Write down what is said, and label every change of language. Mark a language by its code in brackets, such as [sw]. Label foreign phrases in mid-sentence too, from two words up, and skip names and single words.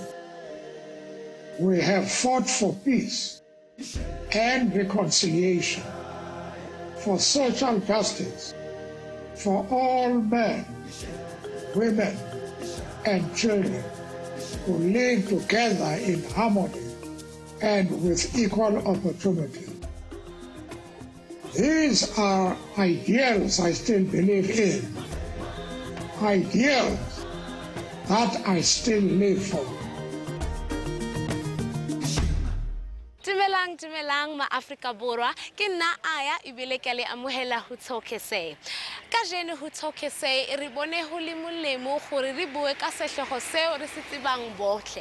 [en] We have fought for peace and reconciliation, for social justice, for all men, women, and children who live together in harmony and with equal opportunity. These are ideals I still believe in, ideals that I still live for. [st] Dumelang ma Afrika Borwa ke nna aya ibile ke le amohela ho Talk SA. Ka jeno ho Talk SA re bone ho le molemo gore re bue ka sehlogo seo re se tsebang bohle.